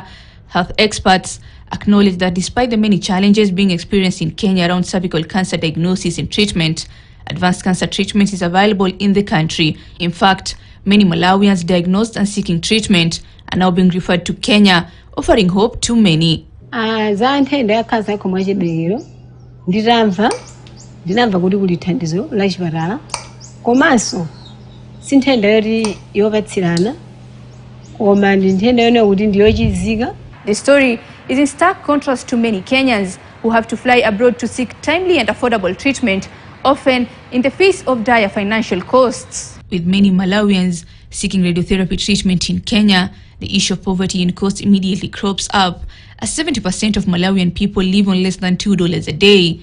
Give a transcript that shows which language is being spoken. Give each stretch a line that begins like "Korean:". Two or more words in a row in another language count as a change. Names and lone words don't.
English: Health experts acknowledge that despite the many challenges being experienced in Kenya around cervical cancer diagnosis and treatment, advanced cancer treatment is available in the country. In fact, many Malawians diagnosed and seeking treatment are now being referred to Kenya, offering hope to many.
Nyanja: Za nthenda ya cancer komwe chibwiro ndinamva kuti kuli thandizo la chipatala komanso sinthenda yoti yokatsirana koma ndi nthenda yone kuti ndiyochizika.
English: The story is in stark contrast to many Kenyans who have to fly abroad to seek timely and affordable treatment, often in the face of dire financial costs. With many Malawians seeking radiotherapy treatment in Kenya, the issue of poverty and cost immediately crops up, as 70% of Malawian people live on less than $2 a day.